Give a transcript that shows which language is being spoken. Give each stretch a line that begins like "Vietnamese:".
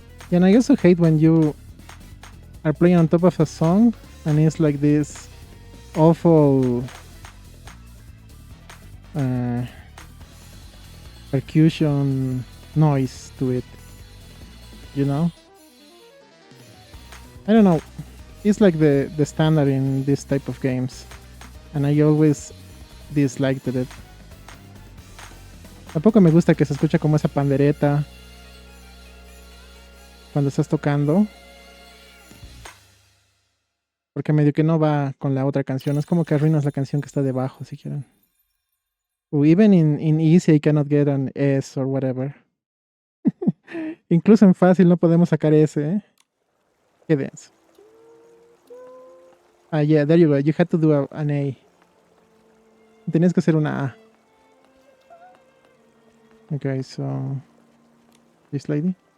English: Yeah, and I also hate when you are playing on top of a song and it's like this awful percussion noise to it, you know? I don't know. It's like the standard in this type of games, and I always disliked it.
Spanish: Tampoco me gusta que se escucha como esa pandereta cuando estás tocando, porque medio que no va con la otra canción. Es como que arruinas la canción que está debajo, si quieren.
English: Even in easy I cannot get an S or whatever.
Spanish: Incluso en fácil no podemos sacar S, ¿eh? Qué denso.
English: Ah, yeah, there you go. You had to do an A.
Spanish: Tenías que hacer una A.
English: Okay, so this lady.